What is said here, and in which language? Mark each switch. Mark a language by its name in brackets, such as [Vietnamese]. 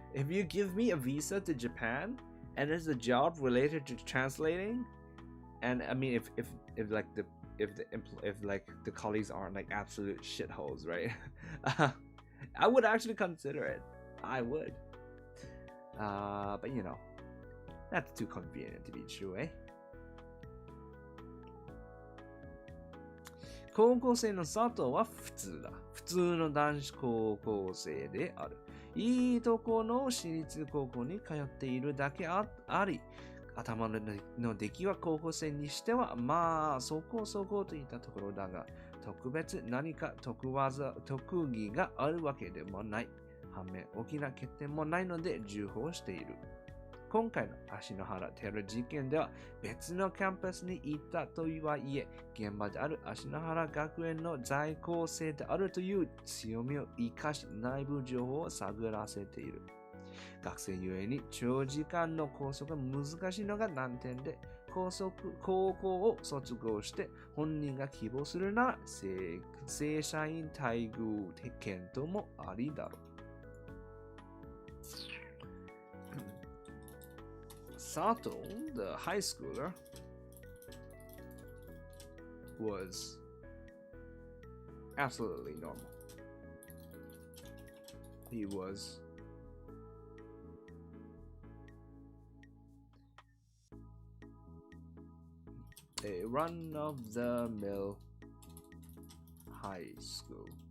[English] If you give me a visa to Japan and it's a job related to translating, and I mean, if the colleagues aren't like absolute shitholes, right? I would actually consider it. I would. But you know, that's too convenient to be true, eh? [Japanese] 高校生の佐藤は普通だ。普通の男子高校生である。いいとこの私立高校に通っているだけあり、頭の出来は高校生にしてはまあそこそこといったところだが、特別何か特技があるわけでもない。反面、大きな欠点もないので重宝している。今回の芦野原テロ事件では別のキャンパスに行ったとはいえ、現場である芦野原学園の在校生であるという強みを生かし内部情報を探らせている。学生ゆえに長時間の拘束が難しいのが難点で、高校を卒業して本人が希望するなら正社員待遇検討もありだろう。 [English] Sato, the high schooler, was absolutely normal. He was a run-of-the-mill high school.